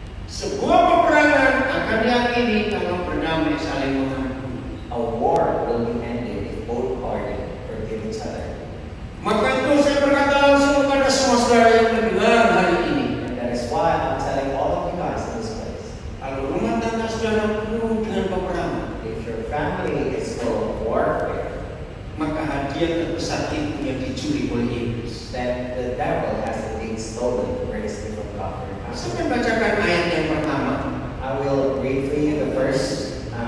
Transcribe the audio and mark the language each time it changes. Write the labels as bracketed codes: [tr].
[id] Sebuah peperangan akan diakhiri kalau berdamai saling mengampuni. [en] A war will be ended if both parties forgive each other. [id] Maka itu saya berkata langsung kepada semua saudara yang mendengar hari ini. [en] And that is why I'm telling all of you guys in this place. [id] Kalau rumah tangga saudara penuh dengan peperangan, [en] If your family is full of warfare, [id] maka hadiah terbesar itu yang dicuri oleh iblis. [en] then the devil has indeed stolen the greatest gift of God for your family. [id] Saya bacakan ayat yang pertama. [en] I will read for you the first